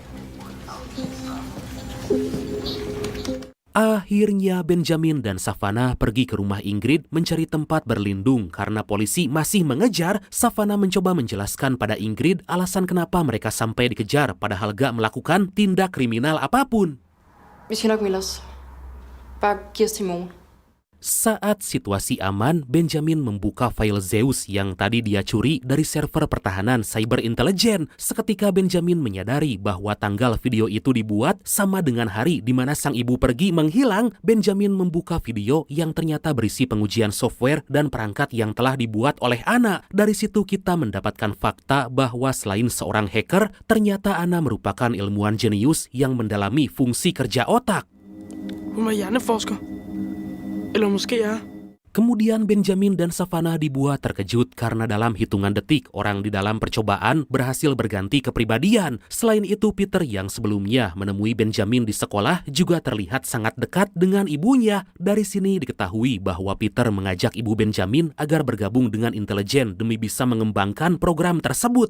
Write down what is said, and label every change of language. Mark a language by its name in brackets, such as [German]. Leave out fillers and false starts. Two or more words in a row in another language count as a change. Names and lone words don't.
[Indonesian] Akhirnya Benjamin dan Savannah pergi ke rumah Ingrid mencari tempat berlindung karena polisi masih mengejar. Savannah mencoba menjelaskan pada Ingrid alasan kenapa mereka sampai dikejar padahal gak melakukan tindak kriminal apapun. [Danish] Vi skal nok melde os. Bare giv os til morgen. [Indonesian] Saat situasi aman, Benjamin membuka file Zeus yang tadi dia curi dari server pertahanan cyber intelijen. Seketika Benjamin menyadari bahwa tanggal video itu dibuat sama dengan hari di mana sang ibu pergi menghilang. Benjamin membuka video yang ternyata berisi pengujian software dan perangkat yang telah dibuat oleh Anna. Dari situ kita mendapatkan fakta bahwa selain seorang hacker, ternyata Anna merupakan ilmuwan jenius yang mendalami fungsi kerja otak. [Danish] Hun var hjerneforsker. Eller måske er. [Indonesian] Kemudian Benjamin dan Savannah dibuat terkejut karena dalam hitungan detik orang di dalam percobaan berhasil berganti kepribadian. Selain itu, Peter yang sebelumnya menemui Benjamin di sekolah juga terlihat sangat dekat dengan ibunya. Dari sini diketahui bahwa Peter mengajak ibu Benjamin agar bergabung dengan intelijen demi bisa mengembangkan program tersebut.